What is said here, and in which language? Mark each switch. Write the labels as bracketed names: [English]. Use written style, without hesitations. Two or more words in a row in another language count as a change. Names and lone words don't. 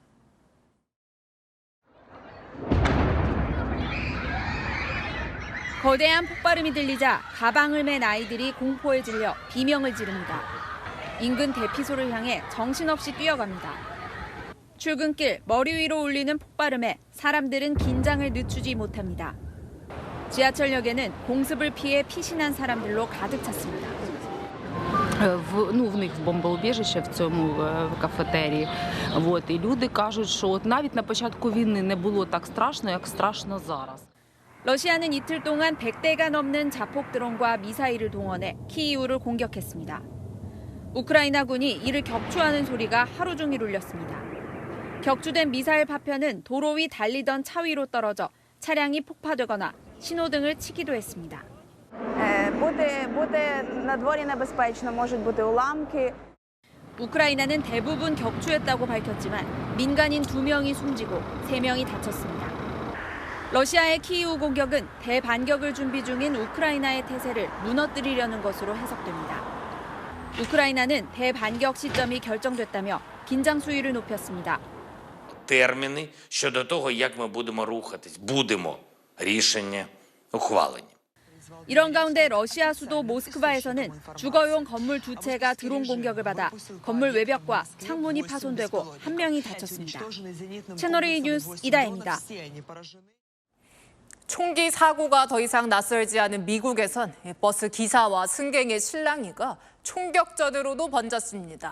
[Korean] 거대한 폭발음이 들리자 가방을 맨 아이들이 공포에 질려 비명을 지릅니다. 인근 대피소를 향해 정신없이 뛰어갑니다. 출근길 머리 위로 울리는 폭발음에 사람들은 긴장을 늦추지 못합니다. 지하철역에는 공습을 피해 피신한 사람들로 가득 찼습니다. [Ukrainian] В них бомбоубіжище в цьому кафетерії. І люди кажуть, що навіть на початку війни не було так страшно, як страшно зараз. [Korean] 러시아는 이틀 동안 100대가 넘는 자폭 드론과 미사일을 동원해 키이우를 공격했습니다. 우크라이나군이 이를 격추하는 소리가 하루 종일 울렸습니다. 격추된 미사일 파편은 도로 위 달리던 차 위로 떨어져 차량이 폭파되거나 신호등을 치기도 했습니다. [Ukrainian] 나 дворі небезпечно, можуть бути уламки. [Korean] 우크라이나는 대부분 격추했다고 밝혔지만 민간인 2명이 숨지고 3명이 다쳤습니다. 러시아의 키이우 공격은 대반격을 준비 중인 우크라이나의 태세를 무너뜨리려는 것으로 해석됩니다. 우크라이나는 대반격 시점이 결정됐다며 긴장 수위를 높였습니다. [Ukrainian] терміни щодо того, як ми будемо рухатись. будемо. рішення ухвалені. [Korean] 이런 가운데 러시아 수도 모스크바에서는 주거용 건물 2채가 드론 공격을 받아 건물 외벽과 창문이 파손되고 1명이 다쳤습니다. 채널A 뉴스 이다혜입니다. 총기 사고가 더 이상 낯설지 않은 미국에선 버스 기사와 승객의 실랑이가 총격전으로도 번졌습니다.